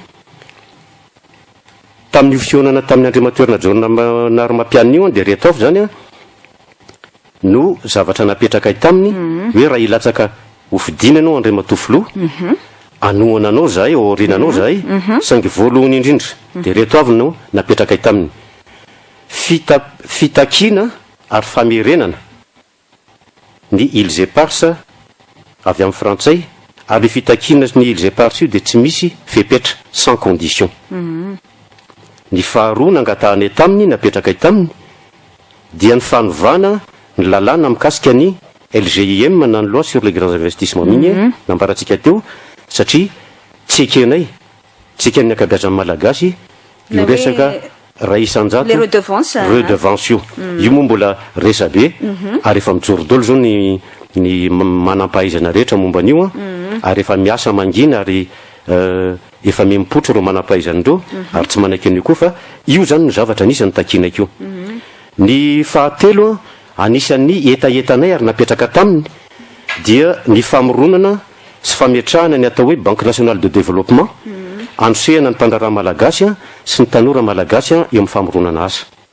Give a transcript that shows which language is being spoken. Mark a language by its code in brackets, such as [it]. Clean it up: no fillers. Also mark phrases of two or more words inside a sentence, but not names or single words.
[mg] tamin'io fihaonana tamin'ny Andriamatoa Rajonary Mampianina io dia reto avy zany no zavatra napetraka ay taminy hoe raha ilatsaka ho fidina anao Andriamatoa filoha anohana anao zahay orinanao zahay saingy voalohany indrindra dia reto avy no napetraka ay taminy fitakiana ary famerenana ny [fr] ils et pars [mg] avy amin'ny frantsay ary fitakiana ny [fr] ils et pars [mg] io dia tsy misy fepetra [fr] sans condition [mg] ny faharoa nangatahanay taminy napetraka ay taminy dia ny fanovana ny lalàna mikasika ny LGIM na ny [fr] loi sur les grands investissements miniers [mg] nambarantsika teo satria tsy ekenay tsy eken'ny akabeazan'ny malagasy io resaka ray isan-jato redevance io moa mbola resa be ary efa mijoro daholo zao ny manam-pahaizana rehetra momba an'io ary efa miasa mangina ary efa memipotra reo manam-pahaizan'ireo ary tsy manaiky an'io koa fa io zany no zavatra anisany takinakio ny fahatelo anisan'ny etaetanay ary napetraka taminy dia ny famoronana sy fametrahana ny atao hoe [fr] banque nationale de développement [mg] anosehana ny mpandraraha malagasy sy ny tanora malagasy eo amin'ny famoronana asa